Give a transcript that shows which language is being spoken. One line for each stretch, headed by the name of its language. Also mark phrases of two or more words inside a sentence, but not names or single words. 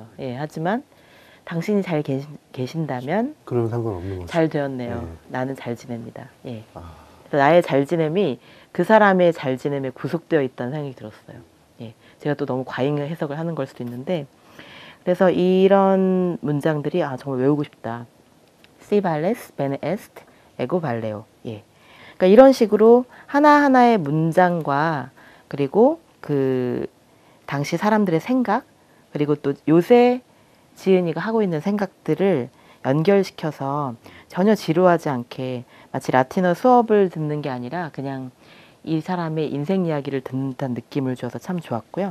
Korean: 예, 하지만 당신이 잘 계신다면 그러면 상관없는 거죠. 잘 되었네요. 네. 나는 잘 지냅니다. 예. 아, 그래서 나의 잘 지냄이 그 사람의 잘 지냄에 구속되어 있다는 생각이 들었어요. 예. 제가 또 너무 과잉 해석을 하는 걸 수도 있는데 그래서 이런 문장들이 정말 외우고 싶다.
Latin: Si vales bene est, ego valeo.
Korean: 예. 그러니까 이런 식으로 하나하나의 문장과 그리고 그 당시 사람들의 생각 그리고 또 요새 지은이가 하고 있는 생각들을 연결시켜서 전혀 지루하지 않게 마치 라틴어 수업을 듣는 게 아니라 그냥 이 사람의 인생 이야기를 듣는 듯한 느낌을 줘서 참 좋았고요.